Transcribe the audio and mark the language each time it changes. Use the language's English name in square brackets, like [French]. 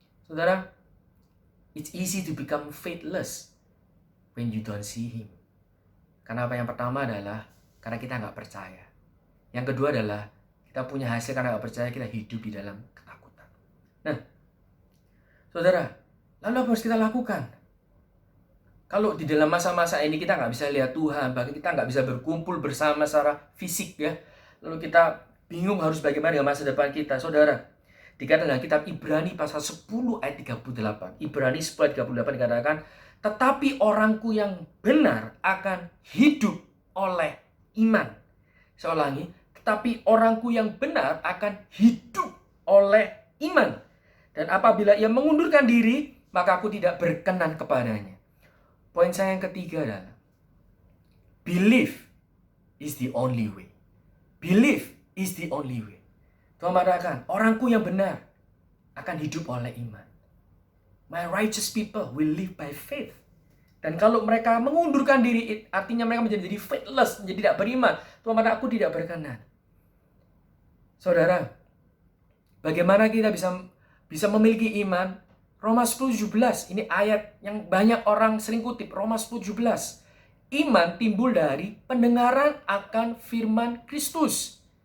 [English] Saudara, it's easy to become faithless when you don't see him. [Indonesian] Karena apa? Yang pertama adalah karena kita nggak percaya. Yang kedua adalah kita punya hasil karena nggak percaya, kita hidup di dalam ketakutan. Nah, saudara, lalu apa harus kita lakukan? Kalau di dalam masa-masa ini kita nggak bisa lihat Tuhan, bahkan kita nggak bisa berkumpul bersama secara fisik ya, lalu kita bingung harus bagaimana dengan masa depan kita. Saudara, dikatakan dalam kitab Ibrani pasal 10 ayat 38. Ibrani 10 ayat 38 dikatakan, tetapi orangku yang benar akan hidup oleh iman. Saya ulangi, tetapi orangku yang benar akan hidup oleh iman. Dan apabila ia mengundurkan diri, maka aku tidak berkenan kepadanya. Poin saya yang ketiga adalah, [English] belief is the only way. Belief is the only way. [Indonesian] Tuhan mengatakan, orangku yang benar akan hidup oleh iman. [English] My righteous people will live by faith. [Indonesian] Dan kalau mereka mengundurkan diri, artinya mereka menjadi faithless, menjadi tidak beriman. Tuhan mengatakan, aku tidak berkenan. Saudara, bagaimana kita bisa memiliki iman? Roma 10:17, ini ayat yang banyak orang sering kutip. Roma 10:17. Iman timbul dari pendengaran akan firman Kristus.